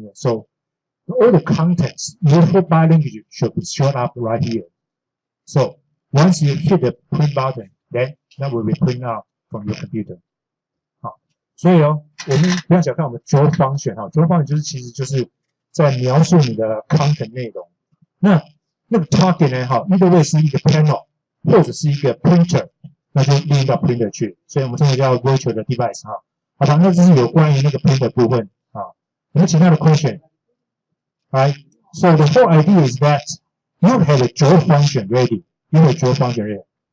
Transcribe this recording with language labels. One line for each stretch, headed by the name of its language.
English: So all the contents, your full body language should be shown up right here. So Once you hit the print button, then that will be print out from your computer.
Chinese: 好，所以我们不要小看我们 draw function draw function 其实就是在描述你的 content 内容。那个 target 呢 either way 是一个 panel 或者是一个 printer， 那就利用到 printer 去，所以我们这个叫 virtual 的 device 好吧，那这是有关于那个 printer 部分有没有其他的 question？
English: Right? So the whole idea is that you have a draw function ready. You have a draw function ready.